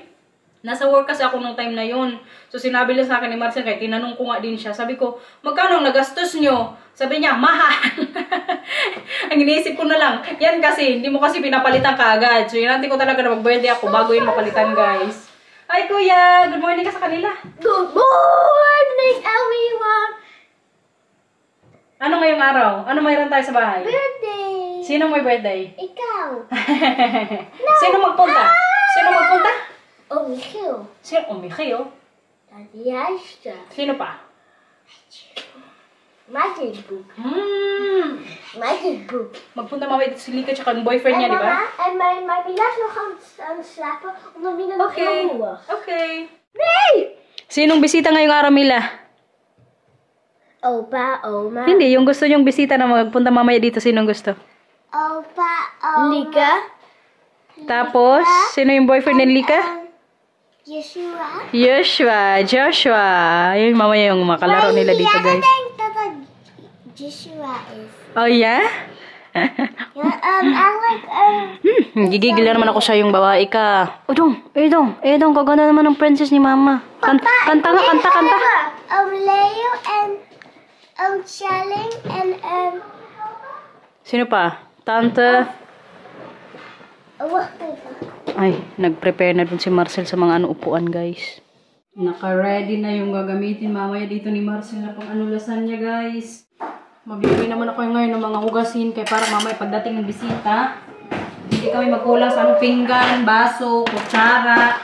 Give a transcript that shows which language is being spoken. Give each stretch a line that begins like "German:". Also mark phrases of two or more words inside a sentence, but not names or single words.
Filipino: Nasa work kasi ako nung time na yun. So sinabi lang sa akin ni Marcel, kaya tinanong ko nga din siya. Sabi ko, magkano ang nagastos nyo? Sabi niya, mahal. Ang iniisip ko na lang, yan kasi, hindi mo kasi pinapalitan kaagad. So hinantin ko talaga na mag-birthday ako bago yun mapalitan, guys. Ay kuya,
English: good morning
Filipino: ka sa kanila.
English: Good morning, everyone.
Filipino: Ano ngayong araw? Ano mayroon tayo sa bahay? Birthday. Sino may birthday? Ikaw. Sino magpunta? Sino magpunta? Michiel. Sino? Michiel? Daddy Aisha. Sino pa? Magic book. Magic book. Magpunta mamaya dito si Lika tsaka yung boyfriend niya, di ba?
Dutch: En mijn Mila is nog aan het slapen, omdat Mila nog heel moe was.
Filipino: Okay. Nee! Sinong bisita ngayong araw, Mila? Opa, oma. Hindi, yung gusto nyong bisita na magpunta mamaya dito, sinong gusto? Opa, oma. Lika. Tapos, sino yung boyfriend ni Lika? Joshua. Yung mamaya yung makalaro nila dito, guys.
Dutch: Ik denk dat dat Joshua is.
English: Oh, yeah?
Filipino: Gigigil na naman ako siya yung babae ka. Edong, kaganda naman ng princess ni mama. Kanta.
Dutch: Leo en Chelling en
Filipino: Sino pa? Tante.
Dutch: wacht even.
Filipino: Ay, nag-prepare na dun si Marcel sa mga upuan, guys. Naka-ready na yung gagamitin mamaya dito ni Marcel na pang lasagna, guys. Maglagay naman ako ngayon ng mga hugasin kaya para mamaya pagdating ng bisita, hindi kami magkulang sa pinggan, baso, kutsara.